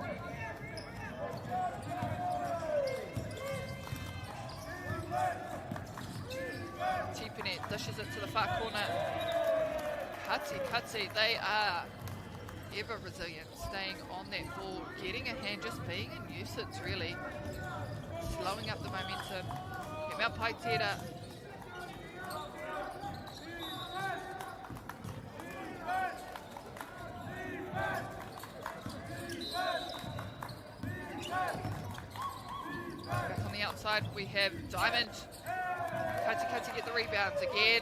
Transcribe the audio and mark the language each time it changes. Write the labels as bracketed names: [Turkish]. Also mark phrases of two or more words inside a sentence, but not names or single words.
[English] Tipine dishes it to the far corner. Kati, they are ever resilient, staying on that ball, getting a hand, just being a nuisance really. Slowing up the momentum. [Māori] He mea pai tera. [English] Back on the outside we have Diamond. Kati get the rebounds again.